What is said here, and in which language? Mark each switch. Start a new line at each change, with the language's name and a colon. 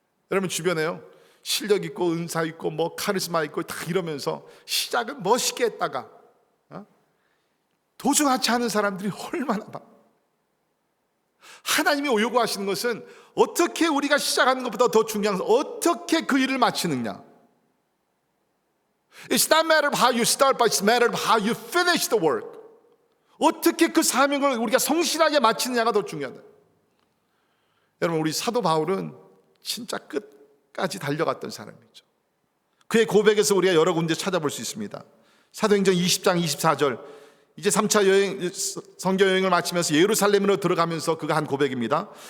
Korean: 여러분 주변에요, 실력 있고 은사 있고 뭐 카리스마 있고 다 이러면서 시작을 멋있게 했다가 도중하지 않은 사람들이 얼마나 많아. 하나님이 요구하시는 것은 어떻게 우리가 시작하는 것보다 더 중요한 것은 어떻게 그 일을 마치느냐.
English: It's not a matter of how you start, but it's a matter of how you finish the work.
Korean: 어떻게 그 사명을 우리가 성실하게 마치느냐가 더 중요하다. 여러분, 우리 사도 바울은 진짜 끝까지 달려갔던 사람이죠. 그의 고백에서 우리가 여러 군데 찾아볼 수 있습니다. 사도행전 20장 24절, 이제 3차 선교 여행을 마치면서 예루살렘으로 들어가면서 그가 한 고백입니다.